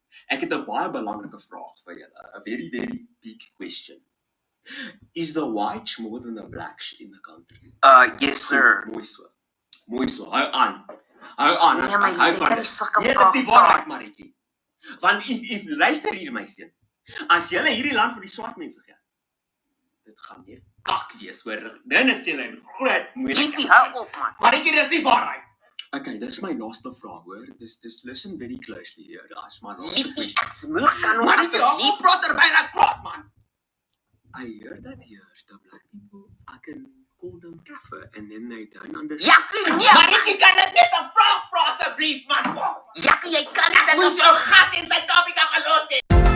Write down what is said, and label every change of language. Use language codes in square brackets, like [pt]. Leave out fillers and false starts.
[af] Ek het 'n baie belangrike vraag vir julle. [en] A very, very big question. Is the whites more than the blacks in the country? Yes, sir. [af] Mooi so. Hou aan. Nee, my lief, ek kan nie sulke vrae. Nee, dis die waarheid, Marietjie. Want if luister hier, my seun. As julle hierdie land vir die swart mense gee, dit gaan nie kak wees, hoor. Dan is julle in groot moeilikheid. Liefie, hou op, man. Marietjie, dis die waarheid. [en] Okay, this is my last vraag, hoor. Just listen very closely here. As my last question. [af] Ek smoor kan hom asseblief praat terwyl ek praat, man. [en] I heard that here's the black people, I can call them kaffer, and then they don't understand. [af] Jakkie, nee! Marietjie, kan ek net 'n vraag vra asseblief, man? Jakkie, jy kan nie... Ek moes jou gat in Suid-Afrika gelos het.